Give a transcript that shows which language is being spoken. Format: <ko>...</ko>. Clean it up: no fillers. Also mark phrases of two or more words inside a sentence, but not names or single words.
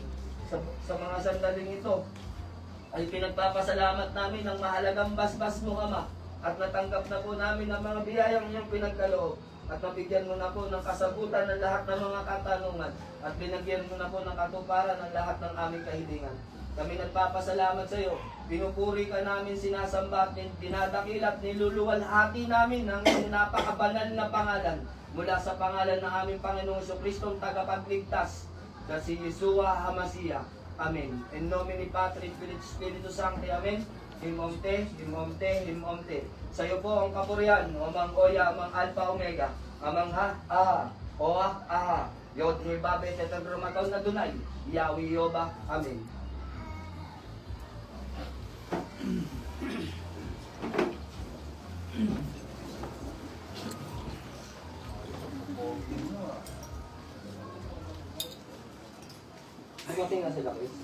<tl>Sa mga sandaling ito ay pinagpapasalamat namin ang mahalagang basbas mo, Ama, at natanggap na po namin ang mga biyayang iyong pinagkaloob at nabigyan mo na po ng kasagutan ng lahat ng mga katanungan at binagyan mo na po ng katuparan ng lahat ng aming kahilingan. Kami nagpapasalamat sa iyo. Pinupuri ka namin, sinasamba at dinadakilat, niluluwalhati namin ang napakabanal na pangalan mula sa pangalan ng aming Panginoong Jesucristong tagapagligtas na si</tl> <he>ישוע המשיח.</he> <tl>Amen.</tl> <la>In nomine Patri, Filii, Spiritus Sancti.</la> <tl>Amen. Himomte, himomte, himomte. Sa iyo po ang kapurihan, Amang Oya, Amang Alpha Omega, Amang Ha, Aha, Oa, Aha, Yod, Hibabe, Tetragramatol na Dunay, Yahweh Yoba. Amen. Dumating na sila, Chris.</tl>